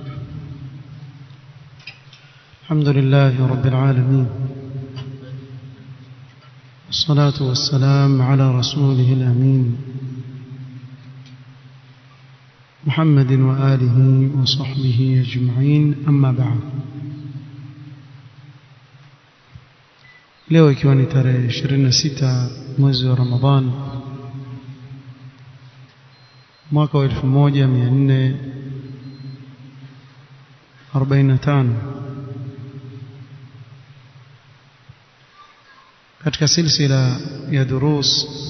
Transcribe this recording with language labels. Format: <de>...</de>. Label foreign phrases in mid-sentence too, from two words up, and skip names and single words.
<ar>الحمد لله رب العالمين، والصلاة والسلام على رسوله الأمين محمد وآله وصحبه أجمعين، أما بعد.</ar> <sw>leo ikiwa ni tarehe 26 mwezi wa Ramadhan mwaka wa 1445 katika silsila ya durus</sw>